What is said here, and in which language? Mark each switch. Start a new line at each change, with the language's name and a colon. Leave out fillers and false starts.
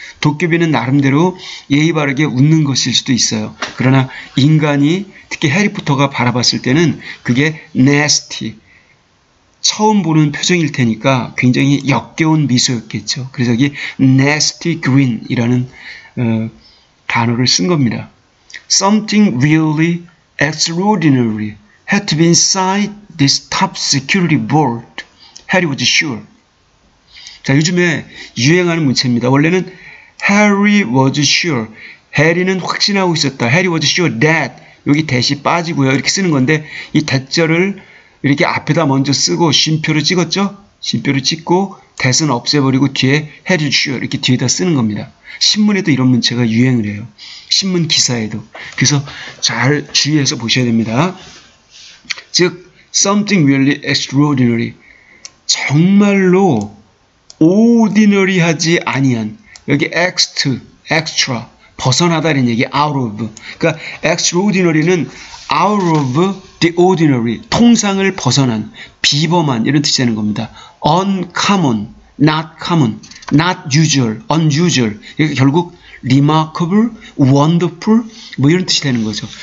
Korean: 도깨비는 나름대로 예의 바르게 웃는 것일 수도 있어요. 그러나 인간이 특히 해리포터가 바라봤을 때는 그게 nasty, 처음 보는 표정일 테니까 굉장히 역겨운 미소였겠죠. 그래서 여기 nasty grin이라는 단어를 쓴 겁니다.
English: Something really extraordinary had to be inside this top security vault. Harry was sure.
Korean: 자, 요즘에 유행하는 문체입니다.
English: 원래는 Harry was sure.
Korean: 해리는 확신하고 있었다.
English: Harry was sure that.
Korean: 여기 that이 빠지고요. 이렇게 쓰는 건데 이 that절을 이렇게 앞에다 먼저 쓰고 쉼표를 찍었죠? 쉼표를 찍고 that은 없애버리고 뒤에
English: Harry was sure
Korean: 이렇게 뒤에다 쓰는 겁니다. 신문에도 이런 문체가 유행을 해요. 신문 기사에도. 그래서 잘 주의해서 보셔야 됩니다.
English: 즉 something really extraordinary.
Korean: 정말로 ordinary하지 아니한 여기 extra 벗어나다 이런 얘기 out of 그러니까 extraordinary는
English: out of the ordinary
Korean: 통상을 벗어난 비범한 이런 뜻이 되는 겁니다.
English: uncommon, not common, not usual, unusual 이게 결국 remarkable, wonderful 뭐 이런 뜻이 되는 거죠.